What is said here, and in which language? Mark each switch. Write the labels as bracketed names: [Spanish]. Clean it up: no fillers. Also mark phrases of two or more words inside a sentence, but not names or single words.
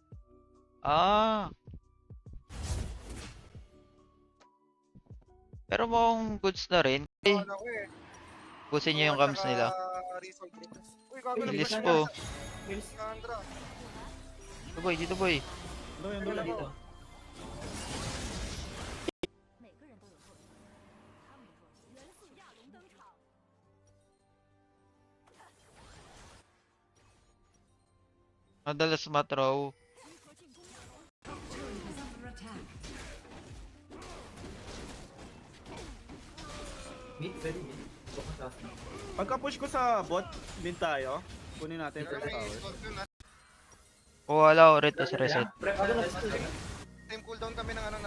[Filipino] Ah, pero mukhang goods na rin. Eh, Ano ko eh. busin nyo yung At cams saka nila. Resort. Uy, gago na Bilis pala. po. Mills. Sandra. Dito boy, dito boy. Ano yun, Wala ano? dito. [Chinese] 每个人都有弱点，他们的弱点元素亚龙登场。 [Filipino] Madalas matraw. [Chinese] 如何进攻亚龙？ [Filipino] Mid, pwede mid. Baka taas na. Pagka-push ko sa bot, din tayo. Kunin natin Pero first may tower. resort yun, ah. Wala ko rin, tas reset. Prep ako na sa [English] Time cooldown [Filipino] kami ng ano ng